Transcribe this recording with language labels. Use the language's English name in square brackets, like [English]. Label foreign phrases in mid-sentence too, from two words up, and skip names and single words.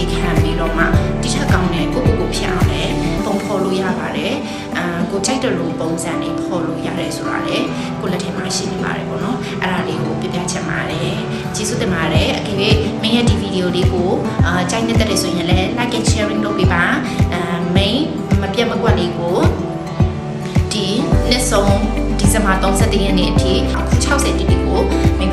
[Burmese] ခံပြီးတော့မှဒီထက်ကောင်းတဲ့ကိုဖြတ်အောင်လည်းပုံဖော်လို့ရပါတယ်ကိုကြိုက်တဲ့လိုပုံစံလေးဖော်လို့ရတယ်ဆိုတာလေကိုလက်ထဲမှာရှိနေပါတယ်ပေါ့နော်အဲ့ဒါလေးကိုပြပြချင်ပါတယ်ကျေးဇူးတင်ပါတယ်အကယ်၍မင်းရဲ့ဒီဗီဒီယိုလေးကိုကြိုက်နေတဲ့ဆိုရင်လည်း [English] like and sharing [Burmese] လုပ်ပေးပါမင်းမပြတ်မကွက်လေးကိုဒီနှစ်ဆုံးဒီဇင်ဘာ31ရက်နေ့အထိအခု60တိတိကို